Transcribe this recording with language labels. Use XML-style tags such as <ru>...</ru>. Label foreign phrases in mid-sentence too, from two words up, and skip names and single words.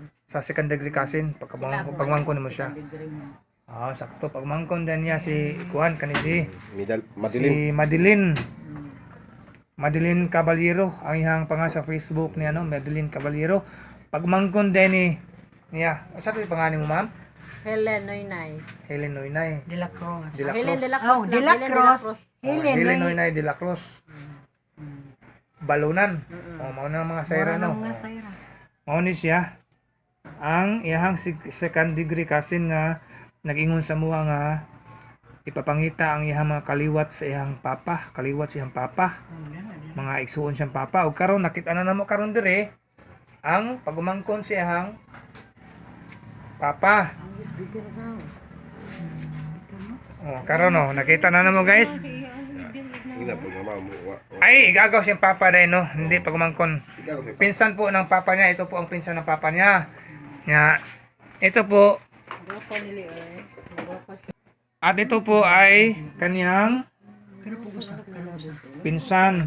<ceb>Sa</ceb> <en>second degree cousin,</en> <ceb>pagmangko nimo siya. Sakto pagmangkon din niya si kuan kani si Madilim. Madeline. Madeline Caballero ang iyang pangalan sa Facebook niya no, Madeline Caballero. Pagmangkon din ni niya. Sa to pangalan mo ma'am? Helen Noynay. Helen Noynay De La Cruz. de la Helen Cruz. de la Cruz. Oh, De La Cruz. Helen Helen. Noynay de la Cruz. Balunan. Mao na ang mga sayra no. Mga sayra. Mao ni siya ang iyang</ceb> <en>second degree cousin</en> <ceb>nga nag-ingon sa muha nga ipapangita ang iyang mga kaliwat sa iyang papa, kaliwat sa iyang papa. Mga igsuon siyang papa. Ug karon nakita na namo karon dire ang pagumangkon sa iyang papa. Karon no, nakita na namo guys. Ina po mama mo. Ay, igagaw siyang papa</ceb> <tl>dahil no, hindi pagumangkon. Pinsan po ng papa niya, ito po ang pinsan ng papa niya. Ito po. At ito po ay kaniyang pinsan.</tl>